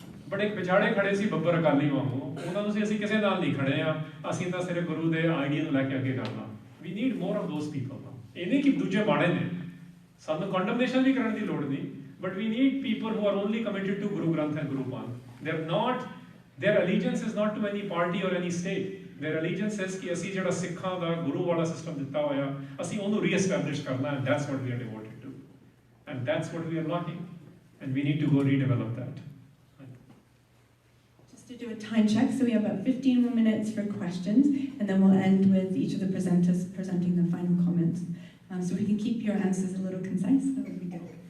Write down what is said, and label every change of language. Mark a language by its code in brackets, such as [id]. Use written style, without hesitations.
[pa] ਬੜੇ ਵਿਚਾੜੇ ਖੜੇ ਸੀ ਬੱਬਰ ਅਕਾਲੀ ਵਾਂਗੂ। ਉਹਨਾਂ ਨੂੰ ਅਸੀਂ ਕਿਸੇ ਨਾਲ ਨਹੀਂ ਖੜੇ ਆ, ਅਸੀਂ ਤਾਂ ਸਿਰਫ ਗੁਰੂ ਦੇ ਆਈਡੀਆ ਨੂੰ ਲੈ ਕੇ ਅੱਗੇ ਕਰਨਾ। [en] We need more of those people. [pa] ਇਹ ਨਹੀਂ ਕਿ ਦੂਜੇ ਮਾੜੇ ਨੇ, ਸਾਨੂੰ ਕੰਡਮਨੇਸ਼ਨ ਵੀ ਕਰਨ ਦੀ ਲੋੜ ਨਹੀਂ, [en] But we need people who are only committed to Guru Granth and Guru Panth. Their allegiance is not to any party or any state. Their allegiance is [pa] ਕਿ ਅਸੀਂ ਜਿਹੜਾ ਸਿੱਖਾਂ ਦਾ ਗੁਰੂ ਵਾਲਾ ਸਿਸਟਮ ਦਿੱਤਾ ਹੋਇਆ, ਅਸੀਂ ਉਹਨੂੰ ਰੀਐਸਟੈਬਲਿਸ਼ ਕਰਨਾ। [en] And that's what we are devoted to, and that's what we are lacking, and we need to go redevelop that. To do a time check, so we have about 15 more minutes for questions, and then we'll end with each of the presenters presenting their final comments. So if we can keep your answers a little concise, that would be good.